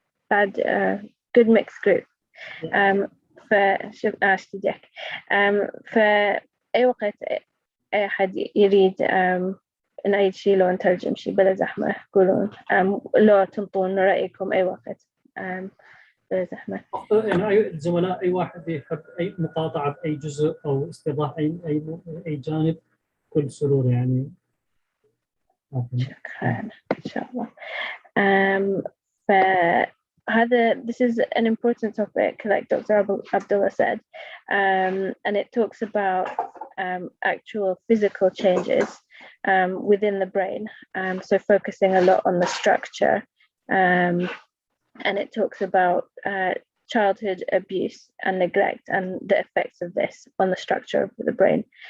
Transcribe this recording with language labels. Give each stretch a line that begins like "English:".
Arabic: بعد
English: good mixed group.
Arabic: فشوف أشتديك. فأي وقت أي أحد يريد نعيد شيء لو نترجم شيء بلا زحمة قولون لو تنطون رأيكم أي وقت بلا زحمة. يعني أي الزملاء أي واحد يحب أي مقاطعة بأي جزء أو استيضاح أي جانب كل سرور يعني. شكرا إن شاء الله. فهذا
English: this is an important topic like Dr. Abdullah said, and it talks about actual physical changes within the brain, so focusing a lot on the structure, and it talks about childhood abuse and neglect and the effects of this on the structure of the brain.